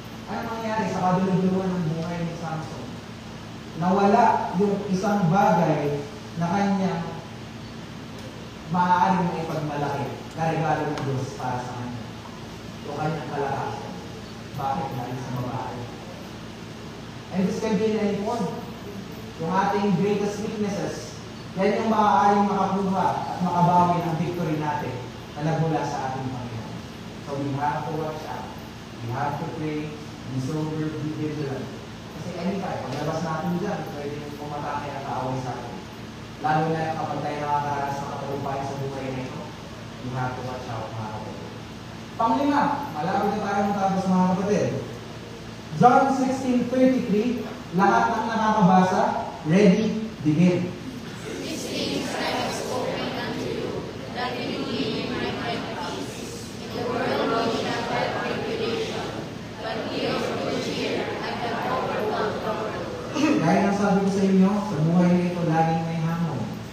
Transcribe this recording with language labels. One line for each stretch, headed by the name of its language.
Filipino: Ano mangyari sa kadululuhan ng buhay ni Samson? Nawala yung isang bagay na kanyang maaaring na ipagmalaki na regalo ng Diyos para sa kanya. Yung kanyang kalakasan. Bakit? Dahil sa babae.
English: And this can be in any form.
Filipino: Yung ating
English: greatest weaknesses,
Filipino: yan yung maaaring makakuha at makabawi ng victory natin na nagmula sa ating Panginoon.
English: So we have to watch out. We have to pray, be sober, be vigilant.
Filipino: Kasi anytime, paglabas natin dyan, pwede pumatake ang kaaway sa atin. Lalo na kapag tayo nakakaranas ng katagumpayan sa buhay na ito,
English: you have to watch out,
Filipino: mga kapatid. Panglima, malapit na tayo matapos, mga kapatid. John 16:33, lahat ng nakakabasa,
English: ready, begin. These things I have spoken unto you, that in me you might have peace. In the world you shall have tribulation, but be of good cheer, I have overcome the world.
Filipino: Gaya ng sabi ko sa inyo, sa buhay na ito, laging may hamon.